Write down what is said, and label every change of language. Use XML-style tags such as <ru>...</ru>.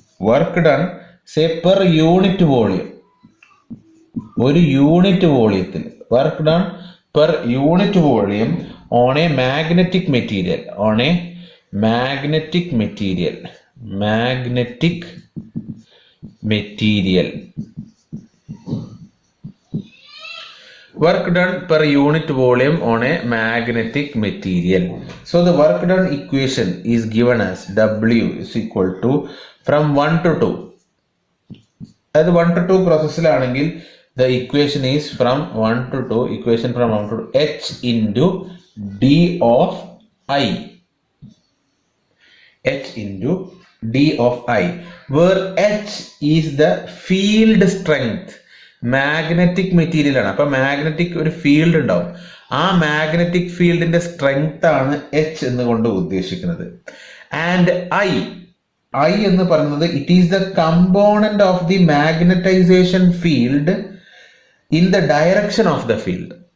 <en>work done say per unit volume,</en> <ml>ഒരു unit വോളിയത്തിൽ</ml> <en>Work done per unit volume on a magnetic material, on a magnetic material, magnetic material, work done per unit volume on a magnetic material. So the work done equation is given as W is equal to from 1 to 2. That 1 to 2 process the equation is from 1 to 2, equation from 1 to 2, H into D of I, H into D of I, where H is the field strength.</en> <ml>Magnetic material ആണ്, അപ്പൊ magnetic ഒരു field ഉണ്ടാവും, ആ magnetic ഫീൽഡിന്റെ strength ആണ് H എന്നുകൊണ്ട് ഉദ്ദേശിക്കുന്നത്.</ml> <en>and I</en> <ml>എന്ന് പറയുന്നത്</ml> <en>It is the component of the magnetisation field in the direction of the field.</en>